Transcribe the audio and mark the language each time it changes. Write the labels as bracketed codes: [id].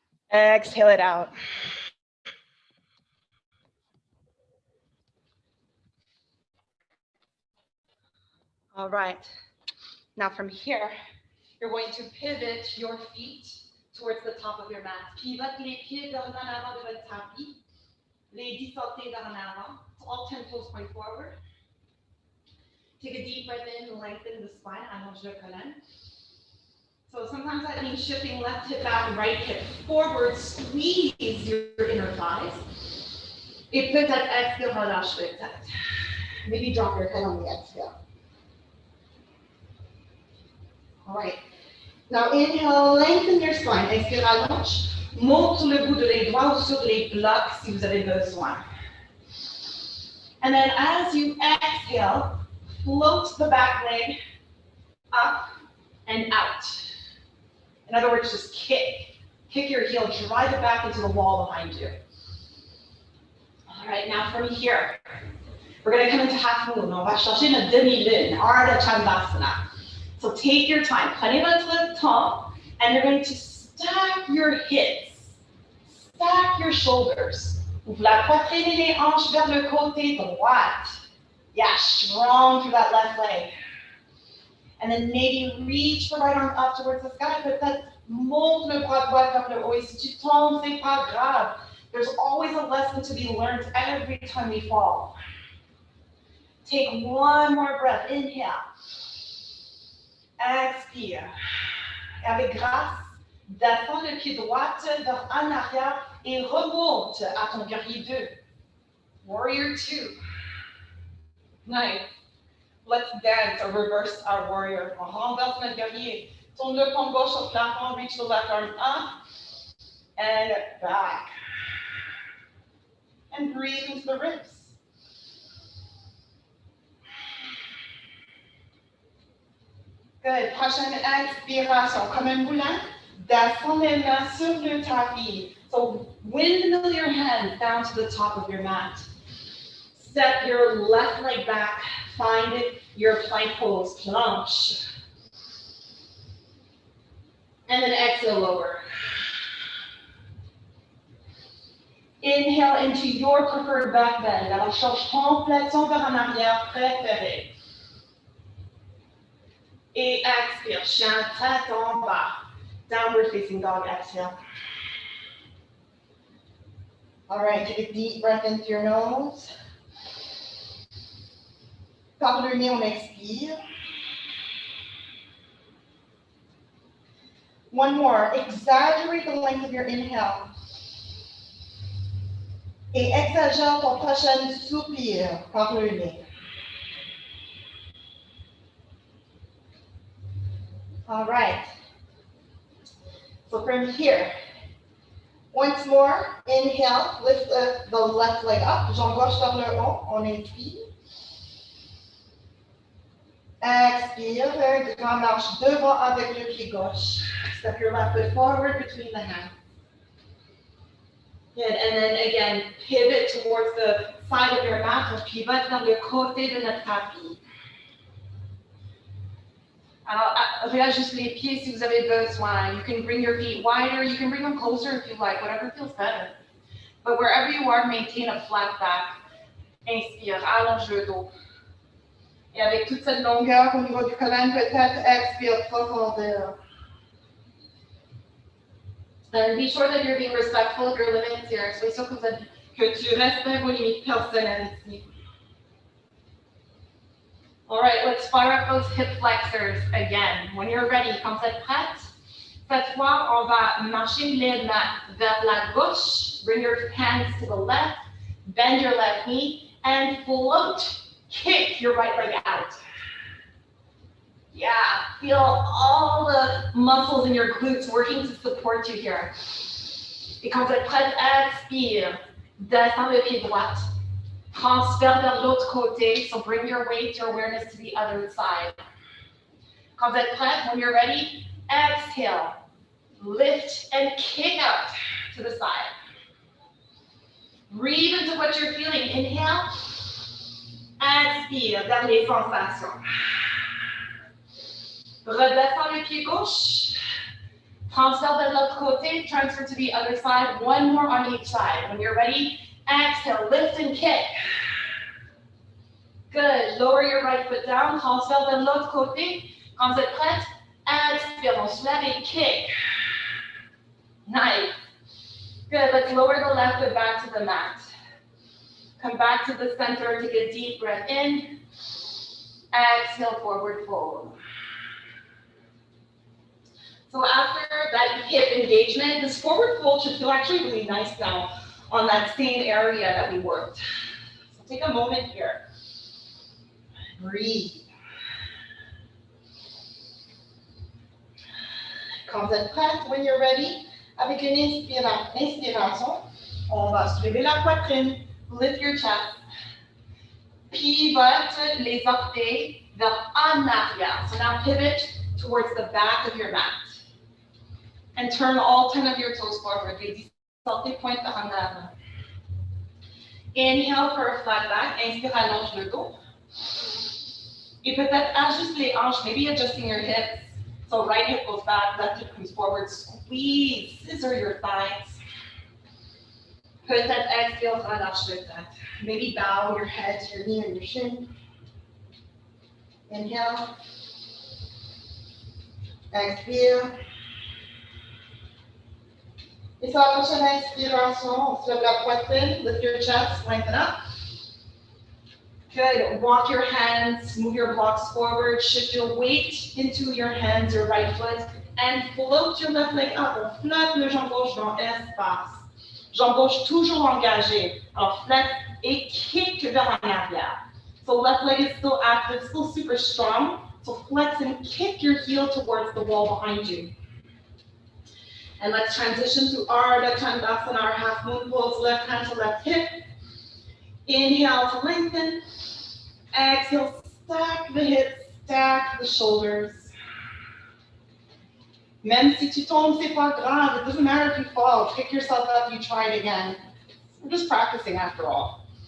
[en] Exhale it out. All right. Now from here, you're going to pivot your feet towards the top of your mat. [fr] Pivote les pieds vers en avant de votre tapis. Les 10 sautés vers en avant. [en] All 10 toes point forward. Take a deep breath in, lengthen the spine, [fr] allonge le colonne. [en] So sometimes that means shifting left hip back, right hip forward, squeeze your inner thighs. [fr] Et peut-être exhale, relâche le tête. [en] Maybe drop your head on the exhale. All right. Now inhale, lengthen your spine. [fr] Expire, allonge. Monte sur le bout de les doigts ou sur les blocs si vous avez besoin. [en] And then as you exhale, float the back leg up and out. In other words, just kick. Kick your heel, drive it back into the wall behind you. All right, now from here, we're going to come into half moon. [fr] On va chercher notre demi-lune, [en] Ardha Chandrasana. So take your time, [fr] prenez votre temps, [en] and you're going to stack your hips, stack your shoulders. [fr] Ouvre la poitrine et les hanches vers le côté droite. [en] Yeah, strong through that left leg. And then maybe reach the right arm up towards the sky, but that [fr] monte le bras droit vers le haut. Et si tu tombes, c'est pas grave. [en] There's always a lesson to be learned every time we fall. Take one more breath, inhale. [fr] Expire. Et avec grâce, descends le pied droit vers en arrière et remonte à ton guerrier 2. [en] Warrior 2. Nice. Let's dance or reverse our warrior. [fr] On renverse notre guerrier. Tourne le paume gauche au plafond, [en] reach the left arm up and back. And breathe into the ribs. [fr] Good. Prochaine expiration. Comme un moulin, descends les mains sur le tapis. [en] So windmill your hands down to the top of your mat. Step your left leg back. Find your plank pose, planche. And then exhale, lower. Inhale into your preferred back bend. [fr] Alors, change complètement vers en arrière, préféré. Et expire, chien, tête en bas. [en] Downward facing dog, exhale. All right, take a deep breath into your nose. [fr] Par le nez, on expire. [en] One more, exaggerate the length of your inhale. [fr] Et exagère ton prochain soupir par le nez. [en] All right. So from here, once more, inhale, lift the left leg up, [fr] jambe gauche vers le haut, on inspire. Expire, grand marche devant avec le pied gauche. [en] Step your left foot forward between the hands. Good, and then again, pivot towards the side of your mat, [fr] on pivote vers le côté de notre tapis. Alors, réajuste les pieds si vous avez besoin. [en] You can bring your feet wider, you can bring them closer if you like, whatever feels better. But wherever you are, maintain a flat back. [fr] Inspire, allonge le dos. Et avec toute cette longueur au niveau du colonne, peut-être expire profondeur. [en] And be sure that you're being respectful of your limits here. [fr] Sois sûr que tu respectes vos limites personnelles ici. [en] All right, let's fire up those hip flexors again. When you're ready, [fr] quand vous êtes prête, cette fois, on va marcher les mains vers la gauche. [en] Bring your hands to the left. Bend your left knee and float. Kick your right leg out. Yeah, feel all the muscles in your glutes working to support you here. [fr] Et quand vous êtes prête, expire. Descends le pied droit. Transfère vers l'autre côté. [en] So bring your weight, your awareness to the other side. [fr] Quand vous êtes prête, [en] when you're ready, exhale. Lift and kick out to the side. Breathe into what you're feeling. Inhale. [fr] Expire vers les sensations. Redescends le pied gauche. Transfère vers l'autre côté. [en] Transfer to the other side. One more on each side. When you're ready, exhale, lift and kick. Good. Lower your right foot down. [fr] Transfère vers l'autre côté. Quand vous êtes prête, expire. On se lève et kick. [en] Nice. Good. Let's lower the left foot back to the mat. Come back to the center. Take a deep breath in. Exhale, forward fold. So after that hip engagement, this forward fold should feel actually really nice now on that same area that we worked. So take a moment here. Breathe. [fr] Quand vous êtes prête, [en] when you're ready, [fr] avec une inspiration, on va soulever la poitrine, [en] lift your chest, [fr] pivote les orteils vers en arrière. [en] So now pivot towards the back of your mat. And turn all 10 of your toes forward. [fr] Les 10 orteils pointent vers en avant. [en] Inhale for a flat back. [fr] Inspire, allonge le dos. Et peut-être ajuste les hanches, [en] maybe adjusting your hips. So right hip goes back, left hip comes forward. Squeeze, scissor your thighs. [fr] Peut-être exhale, relâche le tête. [en] Maybe bow your head to your knee or your shin. Inhale. [fr] Expire. Et sur la prochaine inspiration, on se lève la poitrine, [en] lift your chest, lengthen up. Good. Walk your hands, move your blocks forward, shift your weight into your hands, your right foot, and float your left leg up. [fr] On flotte le jambe gauche dans l'espace. Jambe gauche toujours engagée. Alors, flex et kick vers en arrière. [en] So left leg is still active, still super strong. So flex and kick your heel towards the wall behind you. And let's transition to Ardha Chandrasana, our half moon pose, left hand to left hip. Inhale to lengthen. Exhale, stack the hips, stack the shoulders. [fr] Même si tu tombes, c'est pas grave. [en] It doesn't matter if you fall. Pick yourself up, you try it again. We're just practicing after all.